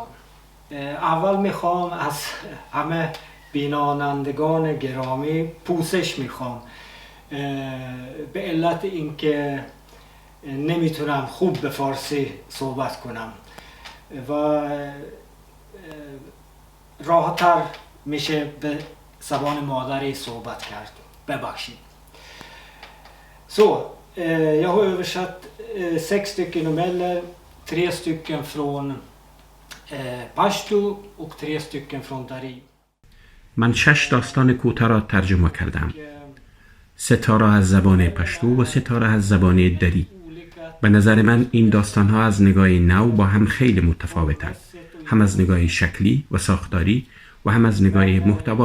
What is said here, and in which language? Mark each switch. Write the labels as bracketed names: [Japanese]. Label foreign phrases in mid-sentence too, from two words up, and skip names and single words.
[Persian] اول میخوام از همه بینانندگان گرامی پوزش میخوام به علت اینکه نمیتونم خوب به فارسی صحبت کنم و راحت‌تر میشه به زبان مادری صحبت کرد. ببخشید. [Swedish] Jag har översatt 6 stycken noveller, 3 stycken från Pashto och 3 stycken från Dari. [Persian] من 6 داستان کوتاه را ترجمه کردم. 3 تا را از زبان پشتو و 3 تا را از زبان دری. به نظر من این داستان‌ها از نگاه نو با هم خیلی متفاوتند، هم از نگاه شکلی و ساختاری و هم از نگاه محتوا.